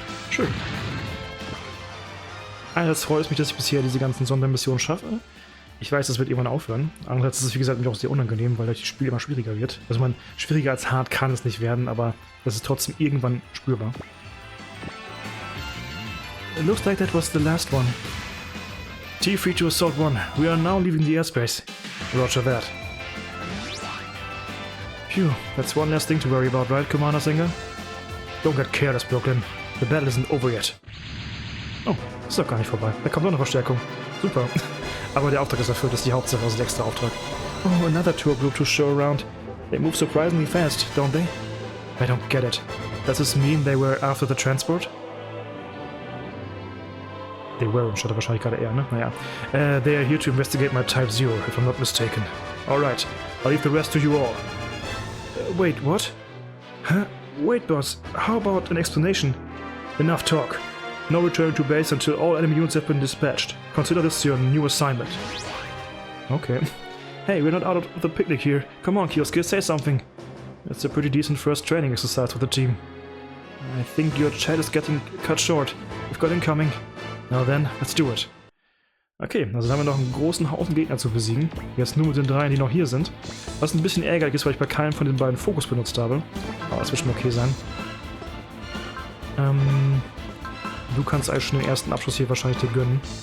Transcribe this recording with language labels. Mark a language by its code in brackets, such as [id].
[de] Schön. Einerseits freut es mich, dass ich bisher diese ganzen Sondermissionen schaffe. Ich weiß, das wird irgendwann aufhören. Andererseits ist es, wie gesagt, mir auch sehr unangenehm, weil das Spiel immer schwieriger wird. Also man, schwieriger als hart kann es nicht werden, aber das ist trotzdem irgendwann spürbar. [en] It looks like that was the last one. T3 to Assault 1. We are now leaving the airspace. Roger that. Phew, that's one less thing to worry about, right, Commander Singer? Don't get careless, Brooklyn. The battle isn't over yet. [de] Oh, ist doch gar nicht vorbei. Da kommt noch eine Verstärkung. Super. Aber der Auftrag ist erfüllt, das ist die Hauptsache, also der extra Auftrag. [en] Oh, another tour group to show around. They move surprisingly fast, don't they? I don't get it. Does this mean they were after the transport? They were, [de] statt wahrscheinlich gerade eher, ne? Naja. [en] They are here to investigate my Type 0, if I'm not mistaken. Alright, I'll leave the rest to you all. Wait, what? Huh? Wait, boss, how about an explanation? Enough talk. No return to base until all enemy units have been dispatched. Consider this your new assignment. Okay. Hey, we're not out of the picnic here. Come on, Kioske, say something. It's a pretty decent first training exercise with the team. I think your chat is getting cut short. We've got incoming. Now then, let's do it. [de] Okay, also dann haben wir noch einen großen Haufen Gegner zu besiegen. Jetzt nur mit den dreien, die noch hier sind. Was ein bisschen ärgerlich ist, weil ich bei keinem von den beiden Fokus benutzt habe. Aber das wird schon okay sein. Du kannst eigentlich schon den ersten Abschluss hier wahrscheinlich dir gönnen.